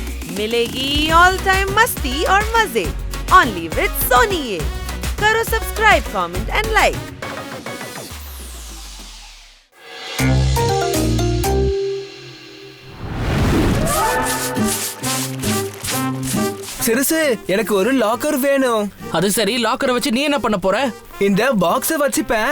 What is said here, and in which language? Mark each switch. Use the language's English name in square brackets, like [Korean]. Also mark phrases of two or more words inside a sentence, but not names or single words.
[Hindi] मिलेगी [English] all time [Hindi] मस्ती और मजे [English] only with [Hindi] सोनी। ये करो [English] subscribe, comment and like. [Tamil] சிறுசு, எனக்கு ஒரு லாக்கர் வேணும். அது சரி, லாக்கரை வச்சு நீ என்ன பண்ண போற? இந்த பாக்ஸ வச்சுப்பேன்.